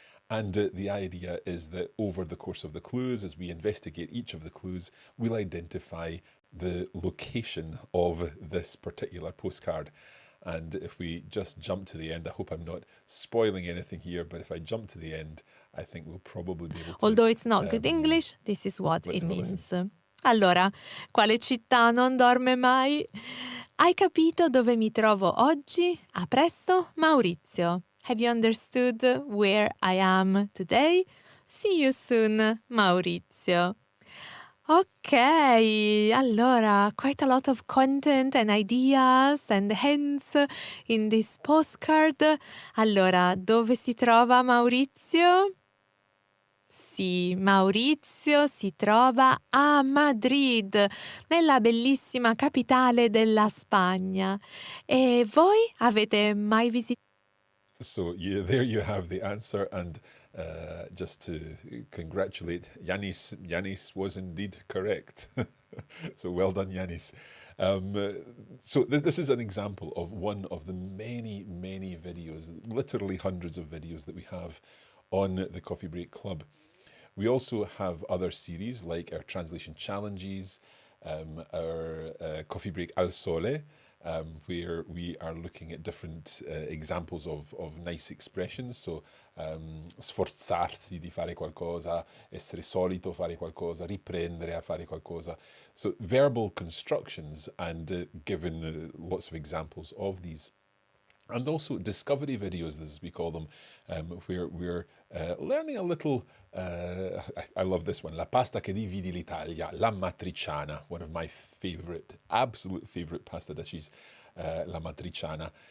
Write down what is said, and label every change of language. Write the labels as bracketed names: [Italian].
[English] And the idea is that over the course of the clues, as we investigate each of the clues, we'll identify the location of this particular postcard. And if we just jump to the end, I hope I'm not spoiling anything here, but if I jump to the end, I think we'll probably be able to... Although it's not good English, this is what let's it have a means. listen. [Italian] Allora, quale città non dorme mai? Hai capito dove mi trovo oggi? A presto, Maurizio. [English] Have you understood where I am today? See you soon, Maurizio. Ok, allora, quite a lot of content and ideas and hints in this postcard. [Italian] Allora, dove si trova Maurizio? Sì, Maurizio si trova a Madrid, nella bellissima capitale della Spagna. E voi avete mai visitato? [English] So there you have the answer, and just to congratulate Yanis, Yanis was indeed correct. So well done, Yanis. So this is an example of one of the many, many videos, literally hundreds of videos that we have on the Coffee Break Club. We also have other series like our translation challenges, our Coffee Break Al Sole, where we are looking at different examples of nice expressions. [Italian] So, sforzarsi di fare qualcosa, essere solito fare qualcosa, riprendere a fare qualcosa. [English] So, verbal constructions, and given lots of examples of these. And also discovery videos, as we call them, where we're learning a little, I love this one, [Italian] La pasta che divide l'Italia, [English] la matriciana, one of my favorite, absolute favorite pasta dishes, la matriciana.